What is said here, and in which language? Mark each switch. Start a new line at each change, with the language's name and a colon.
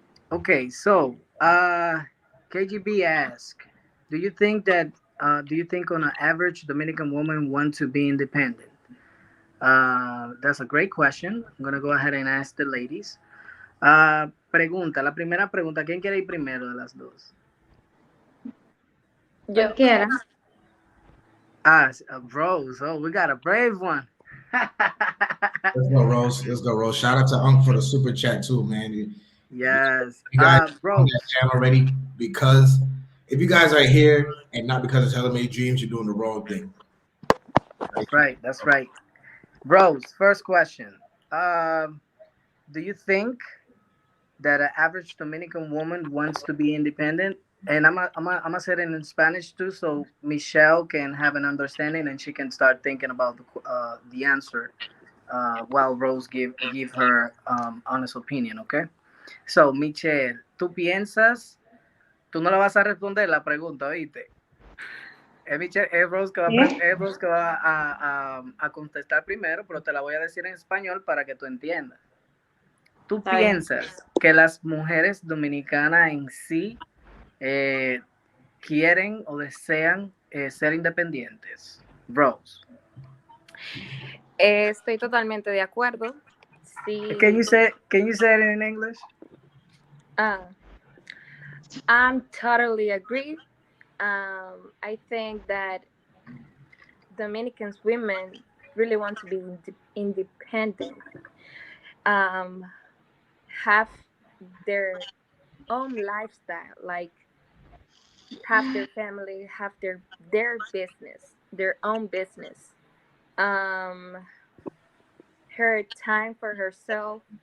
English: Okay, so KGB ask, do you think on an average Dominican woman want to be independent? That's a great question. I'm gonna go ahead and ask the ladies.
Spanish: Pregunta, la primera pregunta, ¿quién quiere ir primero de las dos? Yo. Cualquiera.
English: Rose. Oh, we got a brave one. Let's go, Rose. Let's go, Rose. Shout out to Unc for the super chat too, man. Yes. You guys Rose. on that channel already because if you guys are here and not because of Hella Made Dreams, you're doing the wrong thing. That's right. Rose, first question. Do you think that an average Dominican woman wants to be independent? And I'm gonna say it in Spanish too, so Michelle can have an understanding and she can start thinking about the answer while Rose give her honest opinion, okay?
Spanish: So Michelle, tú no le vas a responder la pregunta, ¿oíste? Es Rose que va a contestar primero, pero te la voy a decir en español para que tú entiendas. ¿Tú piensas que las mujeres dominicanas en sí quieren o desean ser independientes? Rose. Estoy totalmente de acuerdo. Sí.
English: Can you say it in English? I'm totally agree. I think that Dominicans women really want to be independent, have their own lifestyle, like have their family, have their business, their own business, her time for herself.